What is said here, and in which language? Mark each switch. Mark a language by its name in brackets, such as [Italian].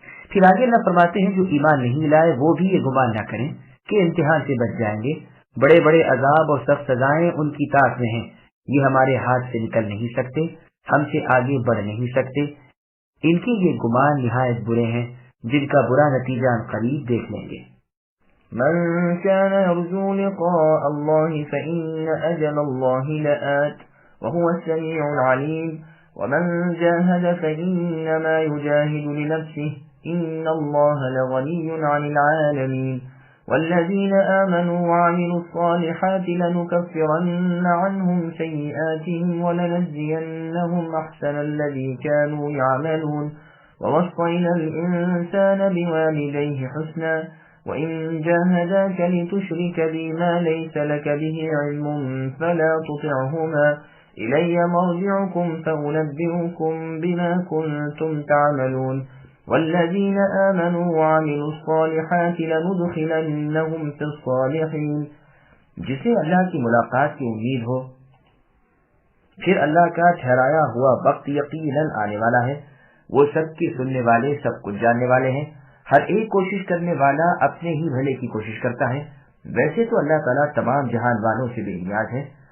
[Urdu] پھر آگے اللہ فرماتے ہیں جو ایمان نہیں لائے وہ بھی یہ گمان نہ کریں کہ امتحان سے بچ جائیں گے، بڑے بڑے عذاب اور سخت سزائیں ان کی طاق میں ہیں، یہ ہمارے ہاتھ سے نکل نہیں سکتے، ہم سے آگے بڑھ نہیں سکتے۔ ان کے یہ گمان نہایت برے ہیں جن کا برا نتیجہ ہم قریب دیکھ لیں گے۔ [Arabic] من كان يرجو لقاء الله فإن أجل الله لآت وهو السميع العليم ومن جاهد فإنما يجاهد لنفسه إن الله لغني عن العالمين والذين آمنوا وعملوا الصالحات لنكفرن عنهم سيئاتهم ولنجزينهم أحسن الذي كانوا يعملون ووصينا الإنسان بوالديه حسنا وإن جاهداك لتشرك بي ما ليس لك به علم فلا تطعهما إلي مرجعكم فأنبئكم بما كنتم تعملون والذين آمنوا وعملوا الصالحات لندخلنهم في الصالحين۔ [Urdu] جسے اللہ کی ملاقات کی امید ہو پھر اللہ کا ٹھہرایا ہوا وقت یقیناً آنے والا ہے، وہ سب کی سننے والے سب کچھ جاننے والے ہیں۔ ہر ایک کوشش کرنے والا اپنے ہی بھلے کی کوشش کرتا ہے۔ ویسے تو اللہ تعالیٰ تمام جہان والوں سے بے نیاز ہے،